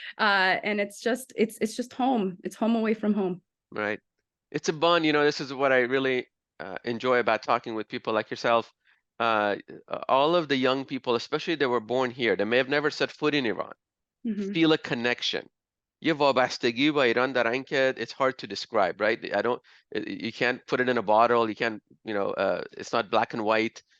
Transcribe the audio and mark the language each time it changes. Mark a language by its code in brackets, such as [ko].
[en] And it's just home. It's home away from home. Right. It's a bond. This is what I really enjoy about talking with people like yourself. All of the young people, especially that were born here, they may have never set foot in Iran, feel a connection. [fa] یه وابستگی با ایران دارن که [en] it's hard to describe, right? You can't put it in a bottle. You can't, it's not black and white.